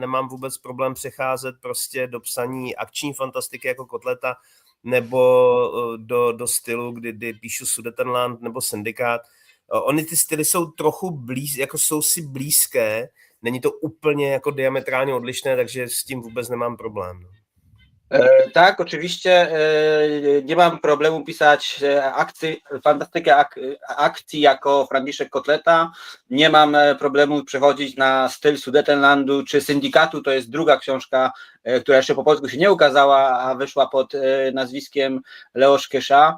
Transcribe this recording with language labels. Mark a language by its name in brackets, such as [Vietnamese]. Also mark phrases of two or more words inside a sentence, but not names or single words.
[Czech] Nemám vůbec problém přecházet prostě do psaní akční fantastiky jako Kotleta nebo do stylu, kdy píšu Sudetenland nebo Syndikát. Ony ty styly jsou trochu jako jsou si blízké, není to úplně jako diametrálně odlišné, takže s tím vůbec nemám problém. [Polish] Tak, oczywiście nie mam problemu pisać fantastykę akcji jako Franciszek Kotleta. Nie mam problemu przechodzić na styl Sudetenlandu czy Syndikatu. To jest druga książka, która jeszcze po polsku się nie ukazała, a wyszła pod nazwiskiem Leosz Kysza.